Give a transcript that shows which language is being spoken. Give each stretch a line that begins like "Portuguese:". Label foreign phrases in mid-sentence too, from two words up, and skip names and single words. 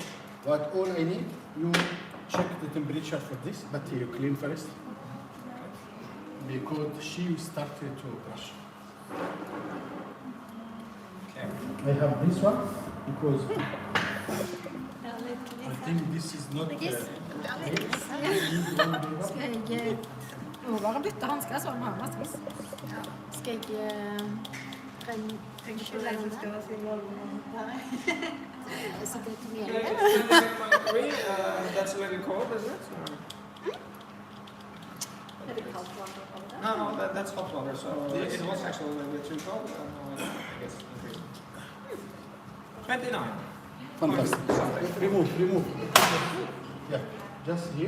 English: But all I need, you check the temperature for this, but you clean first. Because she started to brush. Okay. I have this one because I think this is not.
Norwegian: Skal jeg må bare bytte hansker, så har man masse. Skal jeg trengskylle den der? Så det er mer.
English: That's a little cold, isn't it? No, that's hot water. So it was actually a little bit too cold. I guess. 29. Fantastic. Remove. Yeah, just here.